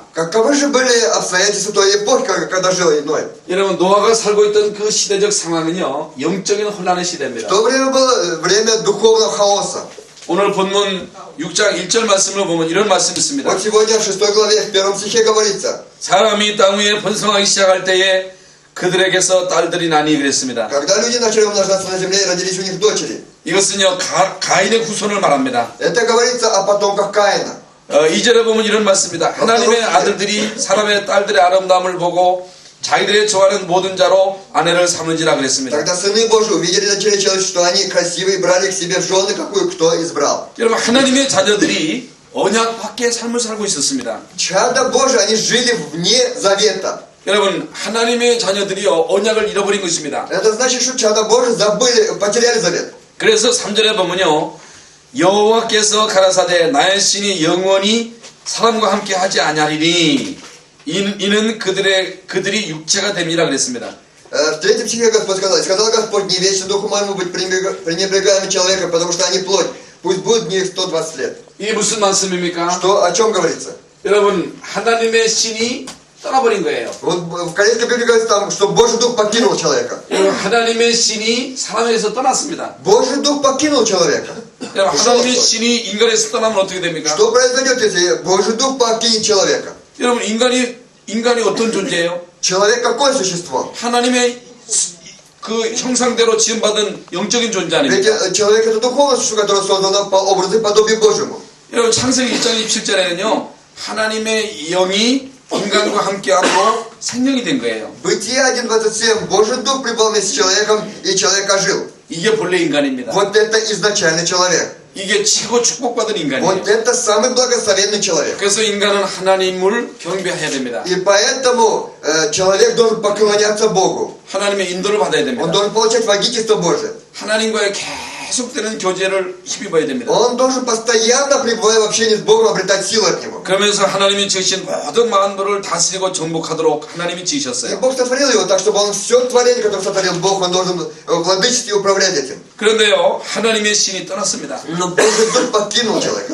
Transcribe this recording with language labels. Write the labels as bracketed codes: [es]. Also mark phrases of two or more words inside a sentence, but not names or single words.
[ru] Каковы же были обстоятельства той эпохи, когда жил Ной? [ko] 여러분 노아가 살고 있던 그 시대적 상황은요 영적인 혼란의 시대입니다. [ru] В то время было время духовного хаоса. [ko] 오늘 본문 6장 1절 말씀을 보면 이런 말씀이 있습니다. [ru] Вот сегодня в 6 главе, в 1 стихе говорится: [ko] 사람이 땅 위에 번성하기 시작할 때에 그들에게서 딸들이 나니 그랬습니다. [ru] когда люди начали умножаться на земле и родились у них дочери. [ko] 이것은요 가인의 후손을 말합니다. [ru] Это говорится о потомках Каина. [ko] 2절에 보면 이런 말씀입니다. 하나님의 아들들이 사람의 딸들의 아름다움을 보고 자기들의 좋아하는 모든 자로 아내를 삼는지라 그랬습니다. [ru] Тогда сыны Божьи увидели дочерей человеческих, что они красивые, брали к себе в жены, какую кто избрал. [ko] 여러분 하나님의 자녀들이 언약 밖의 삶을 살고 있었습니다. [ru] Чада Божьи, они жили вне завета. [ko] 여러분 하나님의 자녀들이요 언약을 잃어버린 것입니다. [ru] Это значит, что чада Божьи забыли, потеряли завет. [ko] 그래서 3절에 보면요 여호와께서 가라사대 나의 신이 영원히 사람과 함께 하지 아니하리니 이는 그들이 육체가 됨이라 그랬습니다. [ru] В 3 стихе Господь сказал Господь, не вечно духу моему быть пренебрегаемым человеком, потому что они плоть. Пусть будет в них 120 лет. [ko] 이게 무슨 말씀입니까? [ru] Что, о чем говорится? [ko] 여러분 하나님의 신이 떠나버린 거예요. [ru] Вот в Корейской Библии говорится там, что Божий дух покинул человека. [ko] 여러분 하나님의 신이 사람에서 떠났습니다. [ru] Божий дух покинул человека. [ko] 여러분 하나님의 신이 인간에서 떠나면 어떻게 됩니까? [ru] Что произойдет, если Божий дух покинет человека? [ko] 여러분 인간이 어떤 존재예요? [ru] Человек какое существо? [ko] 하나님의 그 형상대로 지음받은 영적인 존재 [ru] Ведь [ko] 아닙니까? [ru] человек это духовное существо, которое создано по образу и подобию Божьему. [ko] 여러분 창세기 1장 27절에는요 하나님의 영이 인간과 함께함으로 생명이 된 거예요. [ru] Бытие 1.27. Божий дух пребывал вместе с человеком, и человек ожил. [ko] 이게 본래 인간입니다. [ru] Вот это изначальный человек. [ko] 이게 최고 축복받은 인간이에요. [ru] Вот это самый благословенный человек. [ko] 그래서 인간은 하나님을 경배해야 됩니다. [ru] И поэтому человек должен поклоняться Богу. [ko] 하나님의 인도를 받아야 [ru] Он [ko] 됩니다. [ru] должен получать водительство Божие. [ko] 하나님과의 계속되는 교제를 힘입어야 됩니다. [ru] Он должен постоянно, пребывая в общении с Богом, обретать силу от Него. [ko] 그러면서 하나님이 지으신 모든 만물을 다스리고 정복하도록 하나님이 [ru] И [ko] 지으셨어요. [ru] Бог сотворил его так, чтобы он все творение, которое сотворил Бог, он должен владычествовать и управлять этим. [ko] 그런데요, 하나님의 신이 떠났습니다. [ru] Но Божий дух покинул человека.